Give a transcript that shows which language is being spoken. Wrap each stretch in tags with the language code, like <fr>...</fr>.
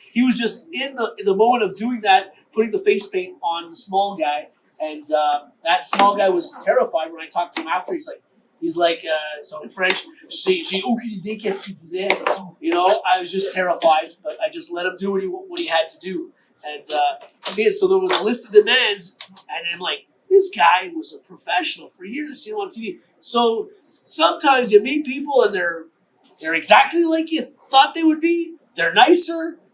<en>He was just in the moment of doing that, putting the face paint on the small guy, and that small guy was terrified when I talked to him after. He's like, so in French,</en> <fr>j'ai aucune idée qu'est-ce qu'il disait.</fr> <en>I was just terrified, but I just let him do what he had to do. And so there was a list of demands, and I'm like, this guy was a professional for years. I've seen him on TV. So sometimes you meet people and they're exactly like you thought they would be. They're nicer.</en>